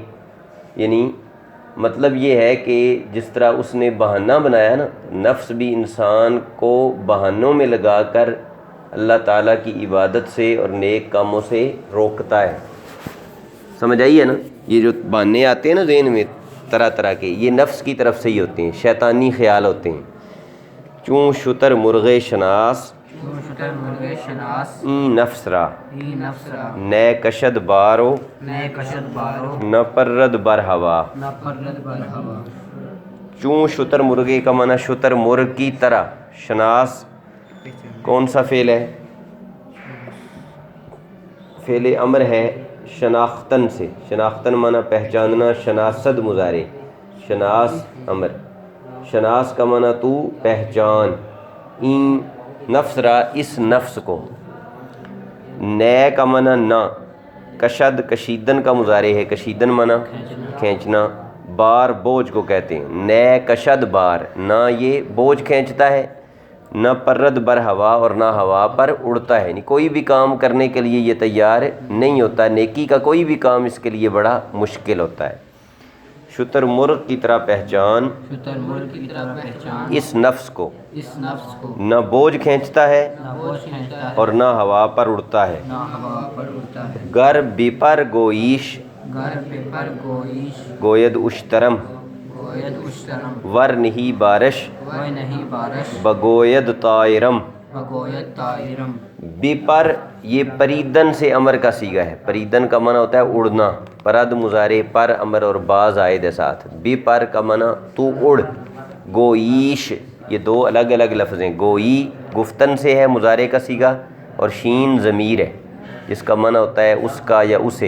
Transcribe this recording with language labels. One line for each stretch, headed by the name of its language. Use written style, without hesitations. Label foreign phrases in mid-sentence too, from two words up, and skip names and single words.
Urdu: یعنی مطلب یہ ہے کہ جس طرح اس نے بہانہ بنایا نا، نفس بھی انسان کو بہانوں میں لگا کر اللہ تعالیٰ کی عبادت سے اور نیک کاموں سے روکتا ہے۔ سمجھ آئی ہے نا؟ یہ جو بہانے آتے ہیں نا ذہن میں طرح طرح کے، یہ نفس کی طرف سے ہی ہوتے ہیں، شیطانی خیال ہوتے ہیں۔
Persian: چون شتر مرغ شناس ای نفس را، نئے کشد بارو نہ پرد بر ہوا۔ چون شتر مرغے
Urdu: کا معنی شتر مرغ کی طرح، شناس کون سا فعل ہے؟ فعل امر ہے شناختن سے، شناختن معنی پہچاننا، شناست مضارع، شناس امر، شناس کا معنی تو پہچان،
Persian: این نفس را
Urdu: اس نفس کو، نئے کا معنی نہ، کشد کشیدن کا مضارع ہے، کشیدن معنی کھینچنا، بار بوجھ کو کہتے ہیں،
Persian: نئے کشد بار،
Urdu: نہ یہ بوجھ کھینچتا ہے،
Persian: نہ پرد بر ہوا،
Urdu: اور نہ ہوا پر اڑتا ہے، یعنی کوئی بھی کام کرنے کے لیے یہ تیار نہیں ہوتا، نیکی کا کوئی بھی کام اس کے لیے بڑا مشکل ہوتا ہے۔ شتر مرغ کی طرح پہچان اس نفس کو، نہ بوجھ کھینچتا ہے اور نہ ہوا پر اڑتا ہے۔
Persian: گر بیپر گویش گوید اشترم، ور نہیں بارش بگوید طائرم۔
Urdu: بیپر یہ پریدن سے امر کا صیغہ ہے، پریدن کا معنی ہوتا ہے اڑنا، پرد مضارع، پر امر اور باز عائد ہے ساتھ۔ بیپر کا معنی تو اڑ، گویش یہ دو الگ الگ لفظ ہیں، گوئی گفتن سے ہے مضارع کا صیغہ، اور شین ضمیر ہے جس کا معنی ہوتا ہے اس کا یا اسے۔